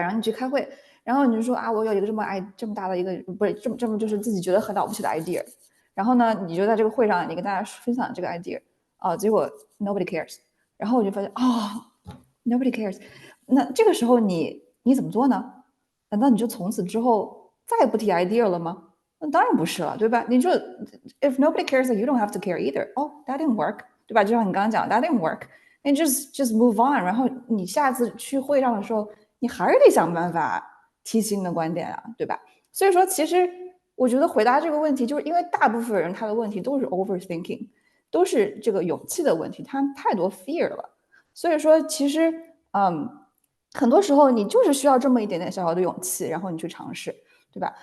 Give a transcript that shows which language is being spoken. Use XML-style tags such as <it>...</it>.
<zh>然后你去开会，然后你就说啊，我有一个这么大的一个不是这么就是自己觉得很了不起的 idea， 然后呢，你就在这个会上你跟大家分享这个 idea。结果</zh> <en>nobody cares，</en> <zh>然后我就发现</zh> <en>nobody cares，</en> <zh>那这个时候你怎么做呢？难道你就从此之后再也不提 idea 了吗？那当然不是了，对吧？你就</zh> <en>if nobody cares you don't have to care either。 that didn't work，</en> <zh>对吧？就像你刚刚讲</zh> <en>that didn't work， and just move on。</en> <zh>然后你下次去会上的时候，你还是得想办法提新的观点啊，对吧？所以说其实我觉得回答这个问题，就是因为大部分人他的问题都是 overthinking，都是这个勇气的问题，他太多 fear 了，所以说其实很多时候你就是需要这么一点点小小的勇气，然后你去尝试，对吧？</zh>